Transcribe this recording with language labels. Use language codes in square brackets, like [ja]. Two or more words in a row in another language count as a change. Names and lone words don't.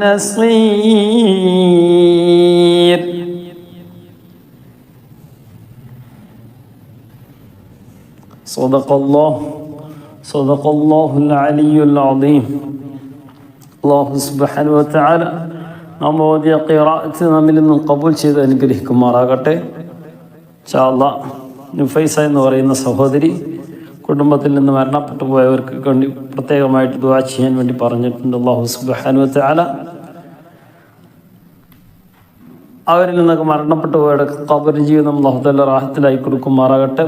[ar] نصير صدق الله العلي العظيم الله سبحانه وتعالى [ml] നാം ഓതിയ ഖിറാഅത്ത് നമ്മിൽ നിന്നും കബൂൽ ചെയ്ത് അനുഗ്രഹിക്കുമാറാകട്ടെ. [ar] إن شاء الله [ml] നുഫൈസ എന്ന് പറയുന്ന സഹോദരി കുടുംബത്തിൽ നിന്ന് മരണപ്പെട്ടു പോയവർക്ക് വേണ്ടി പ്രത്യേകമായിട്ട് ദുആ ചെയ്യാൻ വേണ്ടി പറഞ്ഞിട്ടുണ്ട്. [ar] الله سبحانه وتعالى [ml] അവരിൽ നിന്നൊക്കെ മരണപ്പെട്ടു പോയവരുടെ ഖബർ ജീവിതം [ar] الله تعالى [ml] റാഹത്തിലായി കൊടുക്കുമാറാകട്ടെ.